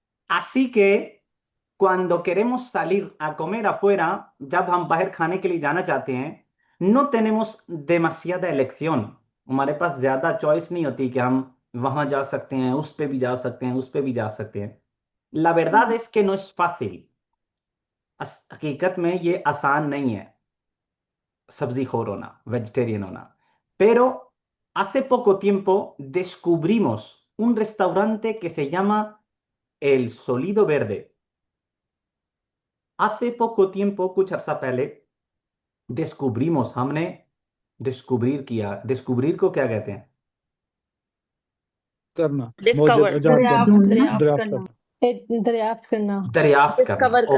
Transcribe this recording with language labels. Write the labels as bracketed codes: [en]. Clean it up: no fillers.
[es] Así que cuando queremos salir a comer afuera, [hi] जब हम बाहर खाने के लिए जाना चाहते हैं, [es] no tenemos demasiada elección, [hi] हमारे पास ज्यादा चॉइस नहीं होती कि हम वहां जा सकते हैं, उस पे भी जा सकते हैं, उस पे भी जा सकते हैं। [es] La verdad es que no es fácil, [hi] हकीकत में ये आसान नहीं है सब्जी खोर होना, वेजिटेरियन होना। [es] Pero hace poco tiempo descubrimos un restaurante que se llama El Solido Verde। hace poco tiempo, [hi] कुछ अर्सा पहले, descubrimos, हमने डिस्कवरीर किया। डिस्कवरीर को क्या कहते हैं? करना, [en] Discover. [hi] मौजूद जान करना, ढूंढना। दरियाफ्त करना। दरियाफ्त करना। दरियाफ्त करना, Discover कर.